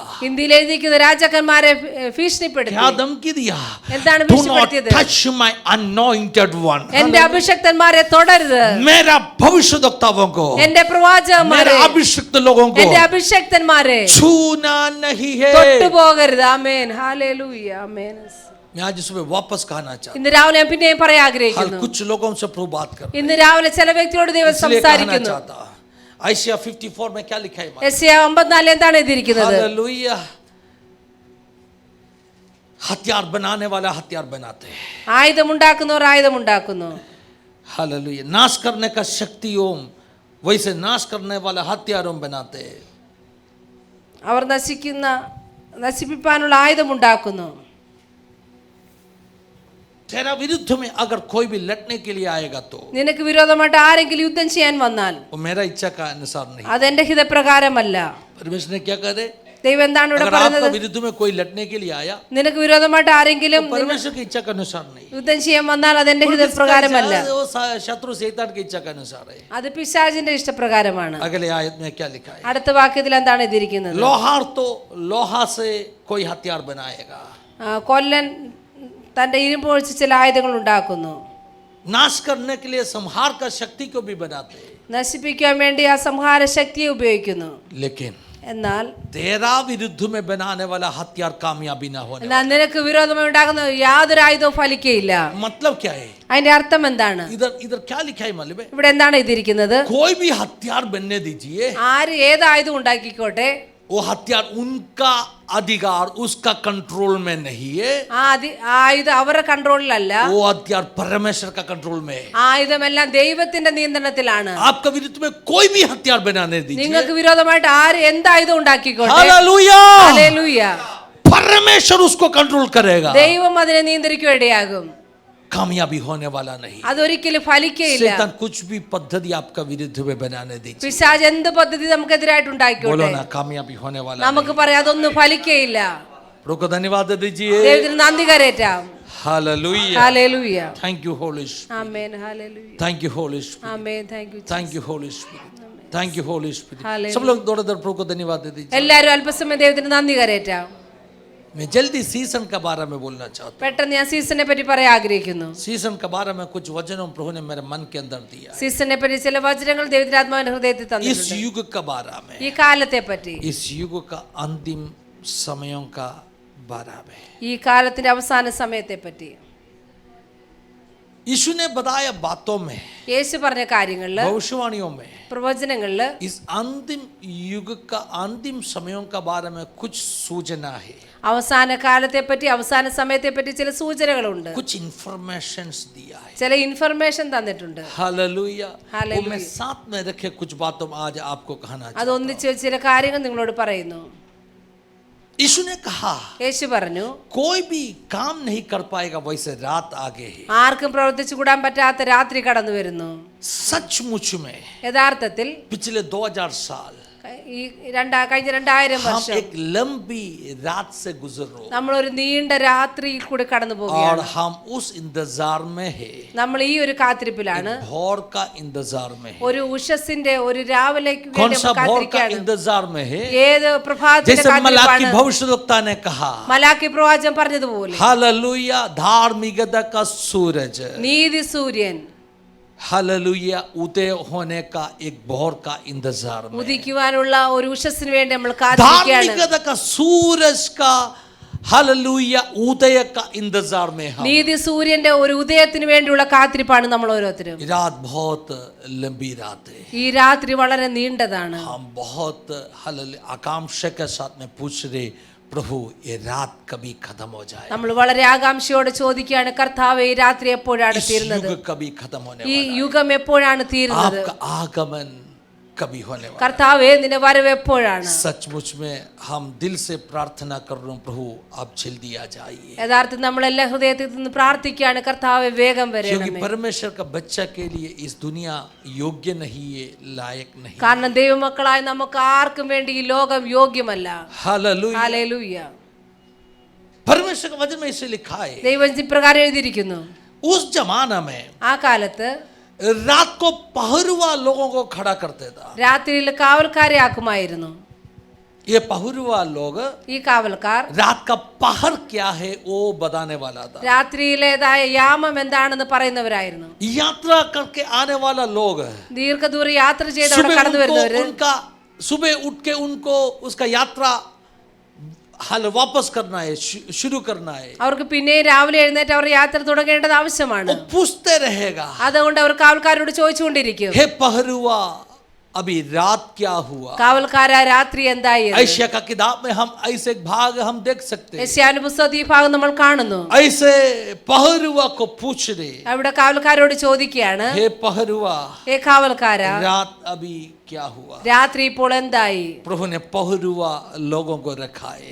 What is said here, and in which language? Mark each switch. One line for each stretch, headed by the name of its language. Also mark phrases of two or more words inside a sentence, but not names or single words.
Malayalam: ഹിന്ദിയിൽ എഴുതിയിരിക്കുന്ന രാജാക്കന്മാരെ ഭീഷണിപ്പെടുത്തി.
Hindi: क्या धमकी दिया?
Malayalam: എന്താണ്
English: Do not
Malayalam: ഭീഷണിപ്പെടുത്തിയത്?
English: touch my anointed one.
Malayalam: എന്റെ അഭിഷക്തന്മാരെ തൊടരുത്.
Hindi: मेरा भविष्यद्वक्ताओं को,
Malayalam: എന്റെ
Hindi: मेरे
Malayalam: പ്രവാചകന്മാരെ,
Hindi: अभिषिक्त लोगों को
Malayalam: എന്റെ അഭിഷക്തന്മാരെ
Hindi: छूना नहीं है।
Malayalam: തൊട്ടുപോകരുത്. ആമേൻ, ഹല്ലേലൂയ, ആമേൻ.
Hindi: मैं आज सुबह वापस कहना चाहता
Malayalam: ഇന്ന് രാവിലെ ഞാൻ പിന്നെയും പറയാൻ
Hindi: हूं,
Malayalam: ആഗ്രഹിക്കുന്നു.
Hindi: कुछ लोगों से प्रभु बात कर,
Malayalam: ഇന്ന് രാവിലെ ചില വ്യക്തിയോട് ദൈവം
Hindi: इसलिए कहना
Malayalam: സംസാരിക്കുന്നു.
Hindi: चाहता हूं। आयशा 54 में क्या लिखा है?
Malayalam: യെശയ്യാ 54 എന്താണ് എഴുതിയിരിക്കുന്നത്?
Hindi: हालेलुया। हथियार बनाने वाला हथियार बनाते हैं,
Malayalam: ആയുധമുണ്ടാക്കുന്നവർ ആയുധമുണ്ടാക്കുന്നു.
Hindi: हालेलुया। नाश करने का शक्तियों, वैसे नाश करने वाला हथियारों बनाते हैं।
Malayalam: അവർ നശിപ്പിക്കാനുള്ള ആയുധമുണ്ടാക്കുന്നു.
Hindi: तेरा विरुद्ध में अगर कोई भी लड़ने के लिए आएगा तो
Malayalam: നിനക്ക് വിരോധമായിട്ട് ആരെങ്കിലും യുദ്ധം ചെയ്യാൻ വന്നാൽ
Hindi: वो मेरा इच्छा का अनुसार नहीं।
Malayalam: അതെന്റെ ഹിതപ്രകാരമല്ല.
Hindi: परमेश्वर ने क्या करे?
Malayalam: ദൈവം എന്താണ് ഇവിടെ
Hindi: अगर आपका
Malayalam: പറയുന്നത്?
Hindi: विरुद्ध में कोई लड़ने के लिए आया,
Malayalam: നിനക്ക് വിരോധമായിട്ട് ആരെങ്കിലും
Hindi: परमेश्वर की इच्छा के अनुसार नहीं,
Malayalam: യുദ്ധം ചെയ്യാൻ വന്നാൽ അതെന്റെ ഹിതപ്രകാരമല്ല.
Hindi: वो शत्रु शैतान की इच्छा के अनुसार है।
Malayalam: അത് പിശാചിന്റെ ഇഷ്ടപ്രകാരമാണ്.
Hindi: अगले आयत में क्या लिखा है?
Malayalam: അടുത്ത വാക്യത്തിൽ എന്താണ് എഴുതിയിരിക്കുന്നത്?
Hindi: लोहार तो लोहा से कोई हथियार बनाएगा,
Malayalam: കൊല്ലൻ തന്റെ ഇരുമ്പ് ഒഴിച്ച് ചില ആയുധങ്ങൾ ഉണ്ടാക്കുന്നു.
Hindi: नाश करने के लिए संहार का शक्ति को भी बनाते हैं,
Malayalam: നശിപ്പിക്കാൻ വേണ്ടി ആ സംഹാര ശക്തിയെ ഉപയോഗിക്കുന്നു.
Hindi: लेकिन
Malayalam: എന്നാൽ
Hindi: तेरा विरुद्ध में बनाने वाला हथियार कामयाबी ना होने।
Malayalam: നിനക്ക് വിരോധമായി ഉണ്ടാകുന്ന യാതൊരു ആയുധവും ഫലിക്കയില്ല.
Hindi: मतलब क्या है?
Malayalam: അതിന്റെ അർത്ഥം എന്താണ്?
Hindi: इधर इधर क्या लिखा है मालूम है?
Malayalam: ഇവിടെ എന്താണ് എഴുതിയിരിക്കുന്നത്?
Hindi: कोई भी हथियार बनने दीजिए,
Malayalam: ആര് ഏത് ആയുധം ഉണ്ടാക്കിക്കോട്ടെ,
Hindi: वो हथियार उनका अधिकार, उसका कंट्रोल में नहीं है।
Malayalam: ആയുധം അവരുടെ കൺട്രോളിലല്ല,
Hindi: वो हथियार परमेश्वर का कंट्रोल में है।
Malayalam: ആയുധമെല്ലാം ദൈവത്തിന്റെ നിയന്ത്രണത്തിലാണ്.
Hindi: आपका विरुद्ध में कोई भी हथियार बनाने दीजिए,
Malayalam: നിങ്ങൾക്ക് വിരോധമായിട്ട് ആര് എന്ത് ആയുധം ഉണ്ടാക്കിക്കോട്ടെ,
Hindi: हालेलुया,
Malayalam: ഹല്ലേലൂയ,
Hindi: परमेश्वर उसको कंट्रोल करेगा।
Malayalam: ദൈവം അതിനെ നിയന്ത്രിക്കുകയിടയാകും.
Hindi: कामयाबी होने वाला नहीं।
Malayalam: അതൊരിക്കലും ഫലിക്കയില്ല.
Hindi: शैतान कुछ भी पद्धति आपका विरुद्ध में बनाने दीजिए,
Malayalam: പിശാച് എന്ത് പദ്ധതി നമുക്കെതിരായിട്ട്
Hindi: बोलो
Malayalam: ഉണ്ടാക്കിക്കോട്ടെ,
Hindi: ना, कामयाबी होने वाला
Malayalam: നമുക്ക് പറയാം അതൊന്നും ഫലിക്കയില്ല.
Hindi: प्रभु को धन्यवाद दीजिए।
Malayalam: ദൈവത്തിന് നന്ദി കരേറ്റാം.
Hindi: हालेलुया,
Malayalam: ഹല്ലേലൂയ,
English: Thank you Holy Spirit,
Malayalam: ആമേൻ, ഹല്ലേലൂയ,
English: Thank you Holy Spirit,
Malayalam: ആമേൻ,
English: thank you, Thank you Holy Spirit, thank you Holy Spirit.
Hindi: हालेलुया। सब लोग दौड़ दौड़ प्रभु को धन्यवाद दीजिए।
Malayalam: എല്ലാവരും അല്പസമയം ദൈവത്തിന് നന്ദി കരേറ്റാം.
Hindi: मैं जल्दी सीजन के बारे में बोलना चाहता हूँ।
Malayalam: പെട്ടെന്ന് ഞാൻ സീസണിനെ പറ്റി പറയാൻ ആഗ്രഹിക്കുന്നു.
Hindi: सीजन के बारे में कुछ वचनों प्रभु ने मेरे मन के अंदर दिया है।
Malayalam: സീസണിനെ പറ്റി ചില വചനങ്ങൾ ദൈവത്തിന്റെ ആത്മാവിന്റെ ഹൃദയത്തിൽ
Hindi: इस
Malayalam: തന്നിട്ടുണ്ട്.
Hindi: युग के बारे में,
Malayalam: ഈ കാലത്തെ പറ്റി,
Hindi: इस युग का अंतिम समयों का बारे में,
Malayalam: ഈ കാലത്തിന്റെ അവസാന സമയത്തെ പറ്റി,
Hindi: यीशु ने बताया बातों में,
Malayalam: യേശു പറഞ്ഞ കാര്യങ്ങളില്,
Hindi: भविष्यवाणियों में,
Malayalam: പ്രവചനങ്ങളില്
Hindi: इस अंतिम युग का अंतिम समयों का बारे में कुछ सूचना है,
Malayalam: അവസാന കാലത്തെ പറ്റി, അവസാന സമയത്തെ പറ്റി ചില സൂചനകളുണ്ട്,
Hindi: कुछ इंफॉर्मेशंस दिया है।
Malayalam: ചില ഇൻഫർമേഷൻ തന്നിട്ടുണ്ട്.
Hindi: हालेलुया। हालेलुया। वो मैं साथ में रखे कुछ बातों में आज आपको कहना चाहता
Malayalam: അത് ഒന്നിച്ച് വെച്ച് ചില കാര്യങ്ങൾ നിങ്ങളോട് പറയുന്നു.
Hindi: हूं। यीशु ने कहा,
Malayalam: യേശു പറഞ്ഞു,
Hindi: कोई भी काम नहीं कर पाएगा वैसे रात आगे है।
Malayalam: ആർക്കും പ്രവർത്തിച്ചു കൂടാൻ പറ്റാത്ത രാത്രി കടന്നു വരുന്നു.
Hindi: सचमुच में
Malayalam: യഥാർത്ഥത്തിൽ
Hindi: पिछले 2000 साल
Malayalam: ഈ കഴിഞ്ഞ 2000
Hindi: हम
Malayalam: വർഷം
Hindi: एक लंबी रात से गुजर रहे हैं
Malayalam: നമ്മൾ ഒരു നീണ്ട രാത്രിയിൽ കൂടെ കടന്നു
Hindi: और
Malayalam: പോവുകയാണ്.
Hindi: हम उस इंतजार में है,
Malayalam: നമ്മൾ ഈ ഒരു കാത്തിരിപ്പിലാണ്.
Hindi: भोर का इंतजार में है.
Malayalam: ഒരു ഉഷസ്സിന്റെ ഒരു രാവിലേക്ക്
Hindi: कौन
Malayalam: വേണ്ടി
Hindi: सा भोर का
Malayalam: കാത്തിരിക്കുകയാണ്.
Hindi: इंतजार में है?
Malayalam: ഏത് പ്രഭാതത്തിന്റെ
Hindi: जैसे मलाकी
Malayalam: കാത്തിരിപ്പാണ്?
Hindi: भविष्यद्वक्ता ने कहा,
Malayalam: മലാക്കി പ്രവാചകൻ പറഞ്ഞതുപോലെ
Hindi: हालेलुया, धार्मिकता का सूरज,
Malayalam: നീതി സൂര്യൻ
Hindi: हालेलुया, उदय होने का एक भोर का इंतजार में.
Malayalam: ഉദിക്കുവാനുള്ള ഒരു ഉഷസ്സിന് വേണ്ടി നമ്മൾ കാത്തിരിക്കുകയാണ്.
Hindi: धार्मिकता का सूरज का हालेलुया उदय का इंतजार में हम.
Malayalam: നീതി സൂര്യന്റെ ഒരു ഉദയത്തിന് വേണ്ടിയുള്ള കാത്തിരിപ്പാണ് നമ്മൾ ഓരോരുത്തരും.
Hindi: रात बहुत लंबी रात है.
Malayalam: ഈ രാത്രി വളരെ നീണ്ടതാണ്.
Hindi: हम बहुत हालेलुया आकांक्षा के साथ में पूछ रहे, प्रभु ये रात कभी खत्म हो जाए,
Malayalam: നമ്മൾ വളരെ ആകാംക്ഷയോടെ ചോദിക്കുകയാണ്, കർത്താവേ ഈ രാത്രി എപ്പോഴാണ്
Hindi: इस
Malayalam: തീരുന്നത്?
Hindi: युग कभी खत्म होने
Malayalam: ഈ
Hindi: वाला है,
Malayalam: യുഗം എപ്പോഴാണ് തീരുന്നത്?
Hindi: आपका आगमन कभी होने वाला है.
Malayalam: കർത്താവേ നിന്റെ വരവ് എപ്പോഴാണ്?
Hindi: सचमुच में हम दिल से प्रार्थना कर रहे हैं, प्रभु आप जल्दी आ जाइए,
Malayalam: യഥാർത്ഥത്തിൽ നമ്മൾ എല്ലാ ഹൃദയത്തിൽ നിന്ന് പ്രാർത്ഥിക്കുകയാണ്, കർത്താവേ വേഗം
Hindi: क्योंकि
Malayalam: വരണമേ.
Hindi: परमेश्वर का बच्चा के लिए इस दुनिया योग्य नहीं है, लायक नहीं.
Malayalam: കാരണം ദൈവമക്കളായ നമുക്ക് ആർക്കും വേണ്ടി ഈ ലോകം യോഗ്യമല്ല.
Hindi: हालेलुया.
Malayalam: ഹല്ലേലൂയ.
Hindi: परमेश्वर का वचन में इसे लिखा है,
Malayalam: ദൈവം ഇപ്രകാരം എഴുതിയിരിക്കുന്നു,
Hindi: उस जमाना में
Malayalam: ആ കാലത്ത്
Hindi: रात को पहरुआ लोगों को खड़ा करते था.
Malayalam: രാത്രിയിൽ കാവൽക്കാരെ ആക്കുമായിരുന്നു.
Hindi: ये पहरुआ लोग
Malayalam: ഈ കാവൽക്കാർ
Hindi: रात का पहर क्या है वो बताने वाला था.
Malayalam: രാത്രിയിലേതായ യാമം എന്താണെന്ന് പറയുന്നവരായിരുന്നു.
Hindi: यात्रा करके आने वाला लोग
Malayalam: ദീർഘദൂര യാത്ര ചെയ്ത് അവിടെ കടന്നു വരുന്നവര്
Hindi: सुबह उठ के उनको उसका यात्रा हाल वापस करना है, शुरू करना है.
Malayalam: അവർക്ക് പിന്നെ രാവിലെ എഴുന്നേറ്റ് അവർ യാത്ര തുടങ്ങേണ്ടത് ആവശ്യമാണ്.
Hindi: वो पूछते रहेगा,
Malayalam: അതുകൊണ്ട് അവർ കാവൽക്കാരോട് ചോദിച്ചുകൊണ്ടിരിക്കും,
Hindi: हे पहरुआ अभी रात क्या हुआ?
Malayalam: കാവൽക്കാരാ രാത്രി എന്തായി?
Hindi: ऐशिया का किताब में हम ऐसे एक भाग हम देख सकते हैं.
Malayalam: യെശയ്യാവിന്റെ പുസ്തകത്തിൽ ഈ ഭാഗം നമ്മൾ കാണുന്നു.
Hindi: ऐसे पहरुआ को पूछ रहे,
Malayalam: അവിടെ കാവൽക്കാരോട് ചോദിക്കുകയാണ്,
Hindi: हे पहरुआ
Malayalam: ഏ കാവൽക്കാരാ
Hindi: रात अभी क्या हुआ?
Malayalam: രാത്രി ഇപ്പോൾ എന്തായി?
Hindi: प्रभु ने पहरुआ लोगों को रखा है,